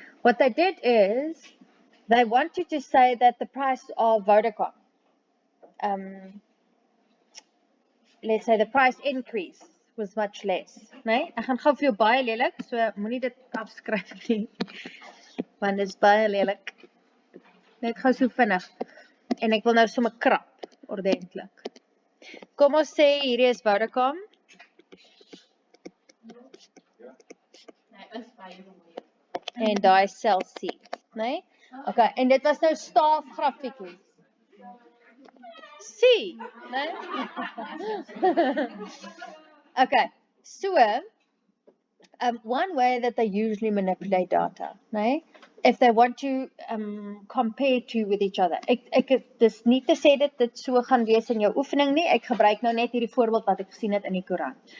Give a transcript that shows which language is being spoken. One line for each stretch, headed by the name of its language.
English: What they did is they wanted to say that the price of Vodacom, let's say the price increase was much less, nee?
Afrikaans: Ek gaan gou vir jou baie lelik, so moenie dit afskryf nie. Want dit is baie lelik. Net gou so vinnig. En ek wil nou sommer krap ordentlik. Kom ons sê hierdie is Vodacom. En daai Cell C, né? Okay, en dit was nou staafgrafiekies. C, né?
English: Okay, so one way that they usually manipulate data, né? If they want to compare two with each other.
Afrikaans: Ek dis nie te sê dit so gaan wees in jou oefening nie. Ek gebruik nou net hierdie voorbeeld wat ek gesien het in die koerant.